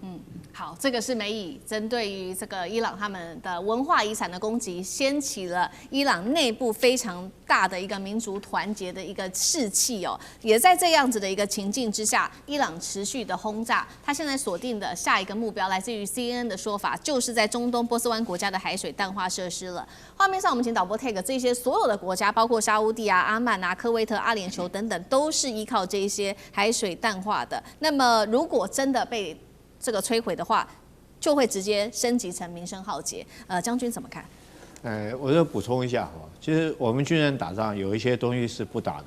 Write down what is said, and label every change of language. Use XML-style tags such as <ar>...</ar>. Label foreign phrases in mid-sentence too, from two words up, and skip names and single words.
<zh>好，這個是美以針對於這個伊朗他們的文化遺產的攻擊，掀起了伊朗內部非常大的一個民族團結的一個士氣哦。也在這樣子的一個情境之下，伊朗持續的轟炸，他現在鎖定的下一個目標，來自於 CNN 的說法，就是在中東波斯灣國家的海水淡化設施了。畫面上我們請導播 take 這些所有的國家，包括沙烏地啊、阿曼啊、科威特、阿聯酋等等，都是依靠這一些海水淡化的。那麼如果真的被這個摧毀的話，就會直接升級成民生浩劫。將軍怎麼看？我就補充一下哈，其實我們軍人打仗有一些東西是不打的。</zh>